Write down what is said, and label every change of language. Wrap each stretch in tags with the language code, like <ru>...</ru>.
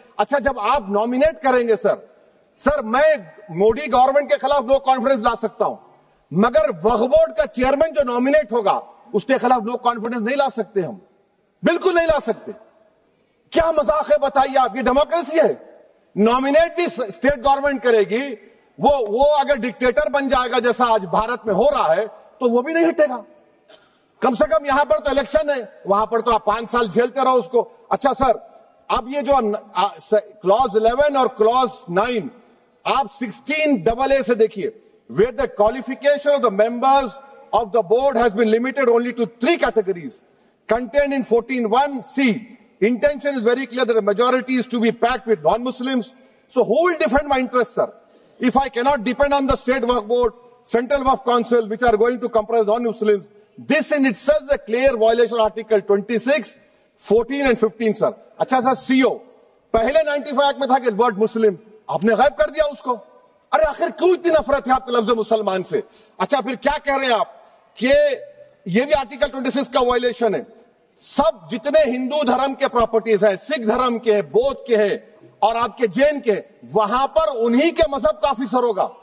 <ur>اچھا جب آپ نامینیٹ کریں گے سر میں مودی گورنمنٹ کے خلاف نو کانفیڈنس لا سکتا ہوں, مگر وقف بورڈ کا چیئرمین جو نامینیٹ ہوگا اس کے خلاف نو کانفیڈنس نہیں لا سکتے, ہم بالکل نہیں لا سکتے. کیا مذاق ہے بتائیے آپ؟ یہ ڈیموکریسی ہے. نامینیٹ بھی اسٹیٹ گورنمنٹ کرے گی, وہ اگر ڈکٹیٹر بن جائے گا جیسا آج بھارت میں ہو رہا ہے تو وہ بھی نہیں ہٹے گا. کم سے کم یہاں پر تو الیکشن ہے, وہاں پر تو آپ 5 سال جھیلتے رہو اس کو. اچھا سر, اب یہ جو کلوز 11 اور کلوز 9 آپ 16AA سے دیکھیے,</ur> <en>where the qualification of the members of the board has been limited only to 3 categories contained in 14(1)(c). Intention is very clear that the majority is to be packed with non-Muslims. So who will defend my interests, sir? If I cannot depend on the state waqf board, central waqf council, which are going to comprise non-Muslims, this in itself is a clear violation of Article 26, 14 and 15, sir.</en> <ur>اچھا سر, CO پہلے 95 act میں تھا کہ word مسلم, آپ نے غائب کر دیا اس کو. ارے آخر کیوں اتنی نفرت ہے آپ کے لفظ مسلمان سے؟ اچھا پھر کیا کہہ رہے ہیں آپ کہ یہ بھی آرٹیکل 26 کا وائلیشن ہے. سب جتنے ہندو دھرم کے پراپرٹیز ہیں، سکھ دھرم کے، بودھ کے ہیں اور آپ کے جین کے، وہاں پر انہی کے مذہب کا آفیسر ہوگا.</ur>